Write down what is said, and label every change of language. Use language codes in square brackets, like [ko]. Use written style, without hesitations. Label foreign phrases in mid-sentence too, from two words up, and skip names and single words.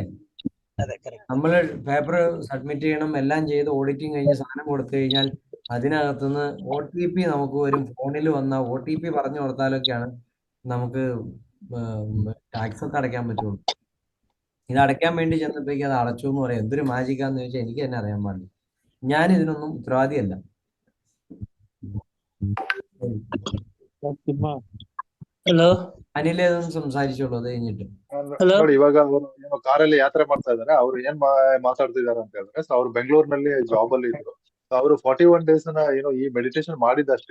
[ml] നമ്മൾ പേപ്പർ സബ്മിറ്റ് ചെയ്യണം, എല്ലാം ചെയ്ത് ഓഡിറ്റിംഗ് കഴിഞ്ഞ് സാധനം കൊടുത്തു കഴിഞ്ഞാൽ അതിനകത്തുനിന്ന് OTP നമുക്ക് വരും. ഫോണിൽ വന്ന OTP പറഞ്ഞു കൊടുത്താലൊക്കെയാണ് നമുക്ക് ടാക്സ് ഒക്കെ അടയ്ക്കാൻ പറ്റുള്ളൂ. ഇത് അടയ്ക്കാൻ വേണ്ടി ചെന്നപ്പോഴേക്ക് അത് അടച്ചു എന്ന് പറയാം. എന്തൊരു മാജിക്കാന്ന് ചോദിച്ചാൽ എനിക്ക് തന്നെ അറിയാൻ പാടില്ല. ഞാൻ ഇതിനൊന്നും ഉത്തരവാദിയല്ല. [kn] ಹಲೋ ಅನಿಲ್ ಅದನ್ನು ಸಂಸಾರಿಸೋಳು ಅದು കഴിഞ്ഞിട്ട്. ನೋಡಿ, ಇವಾಗ ಅವರು ಏನೋ ಕಾರಲ್ಲಿ ಯಾತ್ರೆ ಮಾಡ್ತಾ ಇದಾರೆ. ಅವ್ರು ಏನ್ ಮಾತಾಡ್ತಿದಾರೆ ಅಂತ ಹೇಳಿದ್ರೆ, ಸೊ ಅವ್ರು ಬೆಂಗಳೂರಿನಲ್ಲಿ ಜಾಬ್ ಅಲ್ಲಿ ಇದ್ರು. ಸೊ ಅವರು 41 ಡೇಸ್ ಈ ಮೆಡಿಟೇಷನ್ ಮಾಡಿದಷ್ಟೇ.